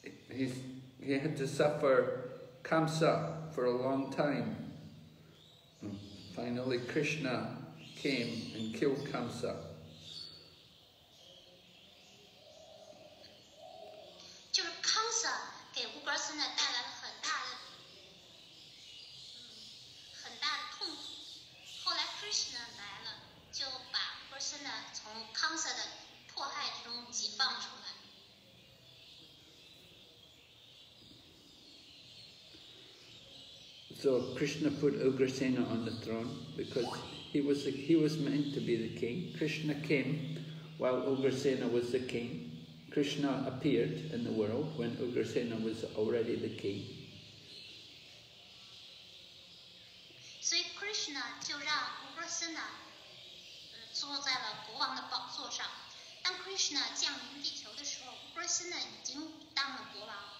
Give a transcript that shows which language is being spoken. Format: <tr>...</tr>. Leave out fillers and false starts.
<en>He had to suffer Kamsa for a long time. And finally, Krishna came and killed Kamsa.</en> <zh>就是 Kamsa 给 Ugrasena 带来了很大的痛苦。后来 Krishna 来了，就把 Ugrasena 从 Kamsa 的迫害之中解放出来。</zh> <en>So Krishna put Ugrasena on the throne because he was meant to be the king. Krishna came while Ugrasena was the king. Krishna appeared in the world when Ugrasena was already the king.</en> <zh>所以 Krishna 就让 Ugrasena 坐在了国王的宝座上。当 Krishna 降临地球的时候 ，Ugrasena 已经当了国王。</zh>